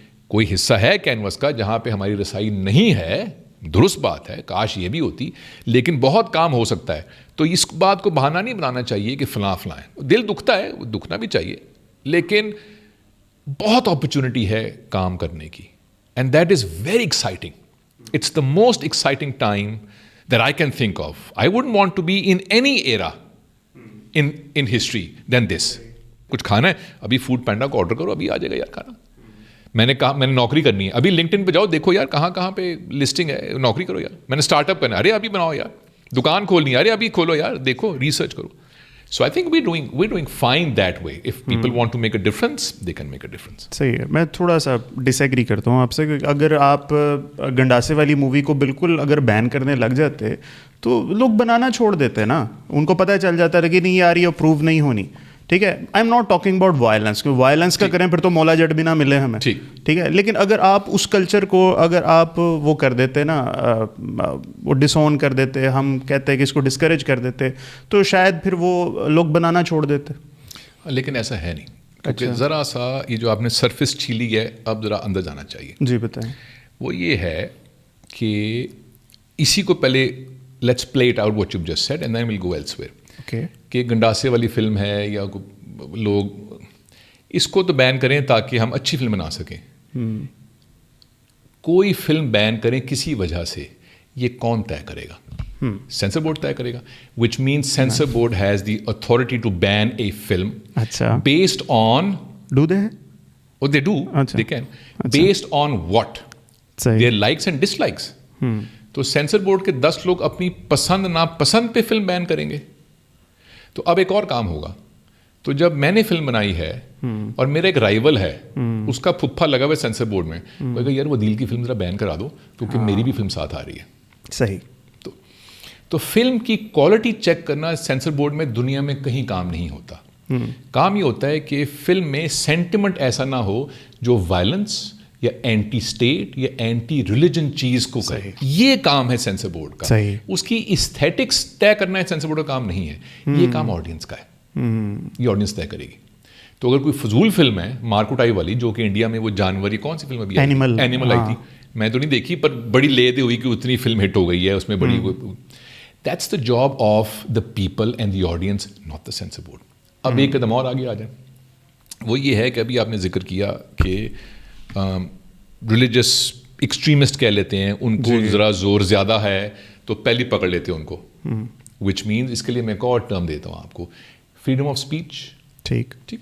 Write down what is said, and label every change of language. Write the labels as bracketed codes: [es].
[ur] کوئی حصہ ہے کینوس کا جہاں پہ ہماری رسائی نہیں ہے, درست بات ہے, کاش یہ بھی ہوتی, لیکن بہت کام ہو سکتا ہے. تو اس بات کو بہانہ نہیں بنانا چاہیے کہ فلاں فلاں ہے. دل دکھتا ہے, دکھنا بھی چاہیے, لیکن بہت اپرچونٹی ہے کام کرنے کی, [en] And that is very exciting. It's the most exciting time that I can think of. I wouldn't want to be in any era in history than this. [ur] کچھ کھانا ہے, ابھی فوڈ پینڈا کو آرڈر کرو, ابھی آ جائے گا یار کھانا. میں نے کہا میں نے نوکری کرنی ہے, ابھی لنکڈ ان پہ جاؤ, دیکھو یار کہاں کہاں پہ لسٹنگ ہے, نوکری کرو یار. میں نے اسٹارٹ اپ کرنا ہے, ارے ابھی بناؤ یار. دکان کھولنی ہے, ارے ابھی کھولو یار, دیکھو ریسرچ کرو. [en] So I think we're doing fine that way. If people want to make a difference, they can make a difference. [ur] صحیح ہے. میں تھوڑا سا ڈس ایگری کرتا ہوں آپ سے. اگر آپ گنڈاسے والی مووی کو بالکل اگر بین کرنے لگ جاتے تو لوگ بنانا چھوڑ دیتے نا, ان کو پتہ چل جاتا ہے کہ نہیں یار یہ اپروو نہیں ہونی. ٹھیک ہے, [en] I'm not talking about violence, [ur] کیونکہ وائلنس کا کریں پھر تو مولا جٹ بھی نہ ملے ہمیں. ٹھیک ہے, لیکن اگر آپ اس کلچر کو اگر آپ وہ کر دیتے نا, وہ ڈس اون کر دیتے, ہم کہتے ہیں کہ اس کو ڈسکریج کر دیتے, تو شاید پھر وہ لوگ بنانا چھوڑ دیتے. لیکن ایسا ہے نہیں, کیونکہ ذرا سا یہ جو آپ نے سرفس چھیلی ہے, اب ذرا اندر جانا چاہیے. جی بتائیں. وہ یہ ہے کہ اسی کو پہلے [en] Let's play it out what you just said and then we'll go elsewhere. [ur] کہ گنڈاسے والی فلم ہے یا لوگ اس کو تو بین کریں تاکہ ہم اچھی فلم بنا سکیں. کوئی فلم بین کریں کسی وجہ سے, یہ کون طے کرے گا؟ سینسر بورڈ طے کرے گا, [en] Which means censor board has the authority to ban a film based on do they they do they can based on what their likes and dislikes. [ur] تو سینسر بورڈ کے 10 لوگ اپنی پسند ناپسند پہ film بین کریں گے. تو اب ایک اور کام ہوگا. تو جب میں نے فلم بنائی ہے اور میرا ایک رائیول ہے, اس کا پھپھا لگا ہوا ہے سینسر بورڈ میں, وہ کہا یار وہ دل کی فلم ذرا بین کرا دو کیونکہ میری بھی فلم ساتھ آ رہی ہے. صحیح. تو فلم کی کوالٹی چیک کرنا سینسر بورڈ میں دنیا میں کہیں کام نہیں ہوتا. کام یہ ہوتا ہے کہ فلم میں سینٹیمنٹ ایسا نہ ہو جو وائلنس یا اینٹی اسٹیٹ یا اینٹی ریلیجن چیز کو کرے. یہ کام ہے سینسر بورڈ کا. اس کی ایستھیٹکس طے کرنا ہے سینسر بورڈ کا کام نہیں ہے, یہ کام آڈینس کا ہے. یہ آڈینس طے کرے گی. تو اگر کوئی فضول فلم ہے مارکوٹائی والی, جو کہ انڈیا میں وہ جانور, کون سی فلم ابھی اینیمل آئی تھی, میں تو نہیں دیکھی پر بڑی لے دے ہوئی کہ اتنی فلم ہٹ ہو گئی ہے اس میں بڑی. [en] That's the job of the people and the audience, not the censor board. [ur] اب ایک قدم اور آگے آ جائیں. وہ یہ ہے کہ ابھی آپ نے ذکر کیا کہ ریلیجس ایکسٹریمسٹ کہہ لیتے ہیں, ان کو ذرا زور زیادہ ہے تو پہلی پکڑ لیتے ہیں ان کو, وچ مینس اس کے لیے میں ایک اور ٹرم دیتا ہوں آپ کو, فریڈم آف اسپیچ. ٹھیک.